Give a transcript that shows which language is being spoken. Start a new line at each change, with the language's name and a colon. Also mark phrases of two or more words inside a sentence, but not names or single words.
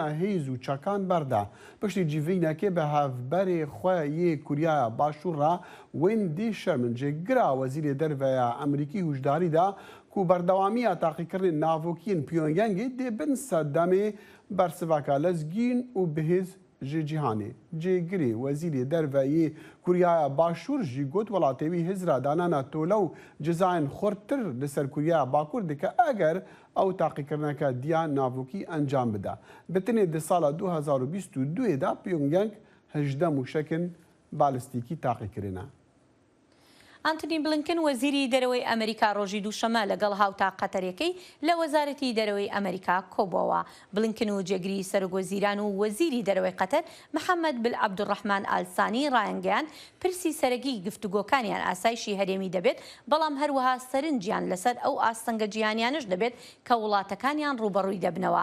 Kurdish: هێز و چەکان بەردا پشتی جیڤینەکێ بە هەڤبەرێ خۆیە کوریایە باشوورڕا وێندی شەرمنجێ گرا وەزیرێ دەرڤەیە ئەمریکی هوشداریدا و بەردەوامیە تاقیکردن ناڤۆکیین پیۆنگیانگی دێبن سەردەمێ بەرسڤاکە لەزگین و بەهێز ji cîhanê cêgirê wezîrê derveyê Kuryaya Başûr jî got welatêwî hizra danana tola û cizayên xurttir li ser Kuryaya Bakur dike eger ew taqîkirineke diya navokî encam bide. Bi tinê di sala 2022 da Pyongyang 18 mûşekin balîstîkî taqîkirine.
Central Kurdish: ئەنتۆنی بلنکن وەزیری دەرەوەی ئەمریکا ڕۆژی دووشەمە لەگەڵ هاوتا قەتەرەکەی لە وەزارەتی دەرەوەی ئەمریکا کۆبەوە. بلنکن و جێگری سەرۆکوەزیران و وەزیری دەرەوەی قەتەر محەممەد بن عەبدوڕەحمان ئالسانی ڕایانگەیان پرسی سەرەکی گفتوگۆکانیان ئاسایشی هەرێمی دەبێت بەڵام هەروەها سەرنجیان لەسەر ئەو ئاستەنگە جیهانیانش دەبێت کە وڵاتەکانیان ڕوبەڕووی دەبنەوە.